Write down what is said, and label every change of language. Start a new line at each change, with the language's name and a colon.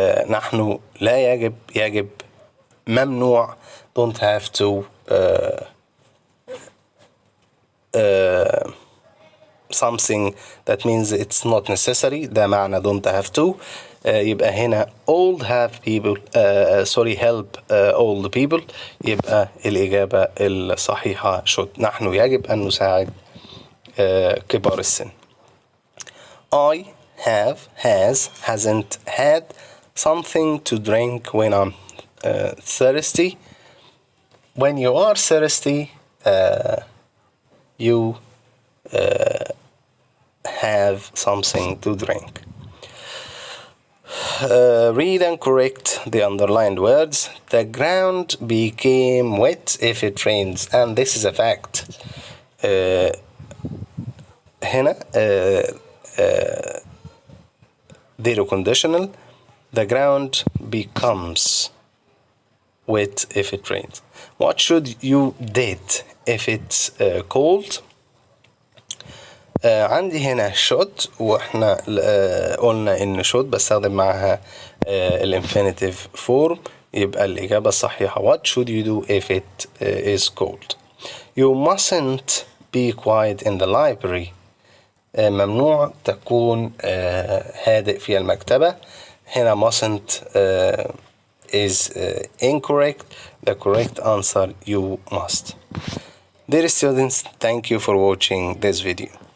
Arabic: نحن لا يجب يجب ممنوع
English: don't have to something that means it's not necessary.
Arabic: ده معنى
English: don't have to.
Arabic: يبقى هنا
English: old have people help old people.
Arabic: يبقى الإجابة الصحيحة should. نحن يجب أن نساعد كبار السن.
English: I have, has, hasn't had something to drink when I'm thirsty. When you are thirsty, you have something to drink. Read and correct the underlined words. The ground became wet if it rains, and this is a fact.
Arabic: هنا zero conditional.
English: The ground becomes wet if it rains. What should you did if it's cold?
Arabic: عندي هنا should واحنا قلنا ان should بستخدم معها الانفينيتيف form. يبقى الإجابة الصحيحة
English: what should you do if it is cold. You mustn't be quiet in the library.
Arabic: ممنوع تكون هادئ في المكتبة.
English: هنا mustn't is incorrect. The correct answer you must. Dear students, thank you for watching this video.